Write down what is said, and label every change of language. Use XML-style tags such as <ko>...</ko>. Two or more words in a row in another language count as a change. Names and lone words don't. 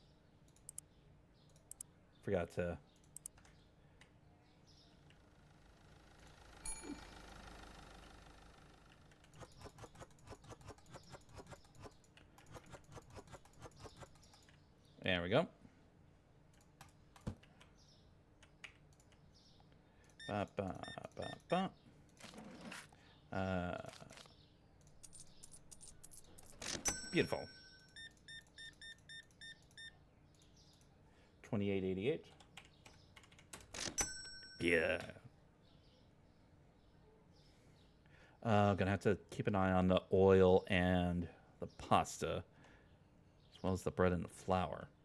<en>Forgot to. There we go. Ba, ba, ba, ba. Beautiful. 28.88. Yeah. I'm gonna have to keep an eye on the oil and the pasta, as well as the bread and the flour.</en>